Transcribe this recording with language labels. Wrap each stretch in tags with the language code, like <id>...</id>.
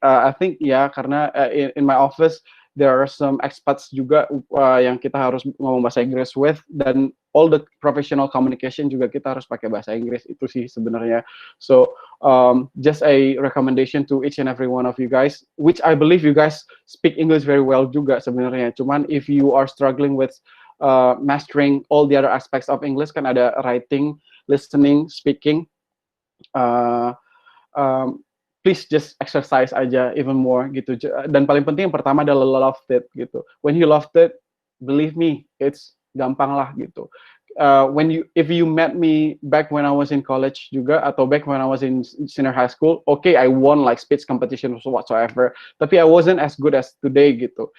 <en>I think</en> <id>ya, karena</id> <en>in my office there are some expats</en> <id>juga yang kita harus ngomong bahasa Inggris</id> <en>with,</en> <id>dan</id> <en>all the professional communication</en> <id>juga kita harus pakai bahasa Inggris, itu sih sebenarnya.</id> <en>So just a recommendation to each and every one of you guys, which I believe you guys speak English very well</en> <id>juga sebenarnya.</id> <en>Cuman if you are struggling with mastering all the other aspects of English, kan ada writing, listening, speaking. Uh, Please just exercise aja even more gitu.</en> <id>Dan paling penting yang pertama adalah love it gitu.</id> <en>When you loved it, believe me, it's</en> <id>gampang lah gitu.</id> <en>If you met me back when I was in college juga,</en> <id>atau</id> <en>back when I was in senior high school, okay, I won like speech competition whatsoever,</en> <id>tapi</id> <en>I wasn't as good as today gitu.</en>